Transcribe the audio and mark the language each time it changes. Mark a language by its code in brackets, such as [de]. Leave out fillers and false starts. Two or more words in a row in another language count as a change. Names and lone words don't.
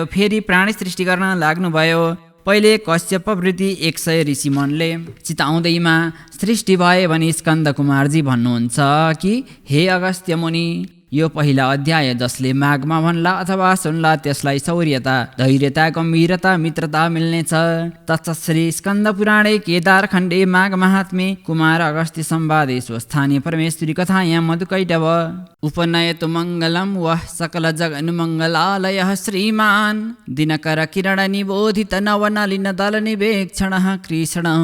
[ne] फेरि प्राणी सृष्टि गर्न लाग्नुभयो। पहिले कश्यप वृत्ति 100 ऋषिमनले चिताउँदैमा सृष्टि भए भनी स्कन्द कुमारजी भन्नुहुन्छ कि हे अगस्त्य मुनि, यो पहिला अध्याय जसले माघमा भन्ला अथवा सुन्ला त्यसलाई शौर्यता, धैर्यता, गम्भीरता, मित्रता मिल्नेछ। [sa] तत्श्री स्कन्द पुराणे केदार खण्डे माघ महात्मे कुमार अगस्त्य संवादे स्वस्थानीय परमेश्वरी कथायां मधुकैटभ उपनयतु मङ्गलम् वः सकल जगन्मङ्गलालयः श्रीमान् दिनकर किरण निबोधित नवनलिन दल निवेक्षणः कृष्ण